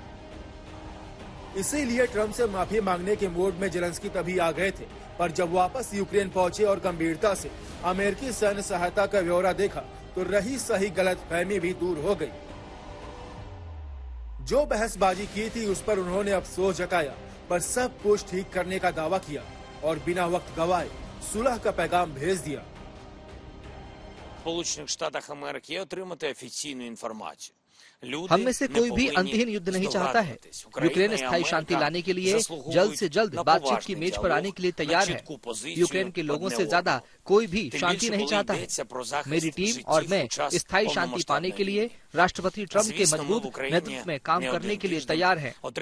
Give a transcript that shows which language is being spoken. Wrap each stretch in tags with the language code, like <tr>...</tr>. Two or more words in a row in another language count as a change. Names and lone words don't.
<hi>इसीलिए ट्रंप से माफी मांगने के मूड में जेलेंस्की तभी आ गए थे, पर जब वापस यूक्रेन पहुंचे और गंभीरता से अमेरिकी सैन्य सहायता का ब्यौरा देखा तो रही सही गलतफहमी भी दूर हो गई। जो बहसबाजी की थी उस पर उन्होंने अफसोस जताया, पर सब कुछ ठीक करने का दावा किया और बिना वक्त गवाए सुलह का पैगाम भेज दिया।</hi> <uk>Сполучених Штатах Америки є отримати офіційну інформацію.</uk> <hi>हम में से कोई भी अंतहीन युद्ध नहीं चाहता है। यूक्रेन स्थायी शांति लाने के लिए जल्द से जल्द बातचीत की मेज पर आने के लिए तैयार है। यूक्रेन के लोगों से ज्यादा कोई भी शांति नहीं चाहता है। मेरी टीम और मैं स्थायी शांति पाने के लिए राष्ट्रपति ट्रंप के मजबूत नेतृत्व में काम करने के लिए तैयार हैं।</hi>